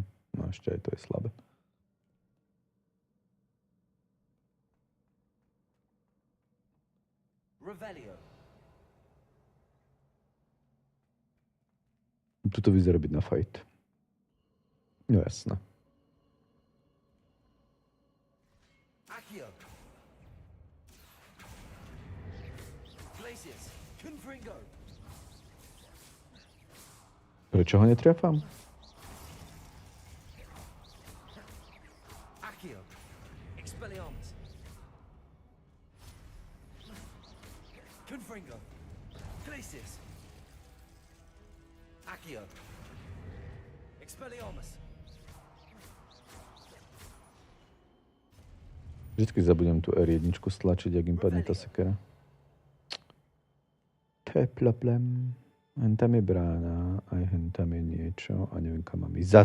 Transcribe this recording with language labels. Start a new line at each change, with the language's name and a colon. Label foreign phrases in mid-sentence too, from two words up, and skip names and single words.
Slovak: No ešte aj to je slabé.
Latin: Revelio.
Slovak: Tuto vyzerá byť na fight. No jasné.
Latin: Accio. Glacius. Confringo.
Slovak: Prečo ho netriafam?
Latin: Accio. Expelliarmus. Confringo. Glacius. Accio. Expelliarmus.
Slovak: Vždycky zabudem tú R1 stlačiť, ak im padne tá sekera. To je problem. Hen tam je brána, aj hen tam je niečo a neviem, kam mám ísť.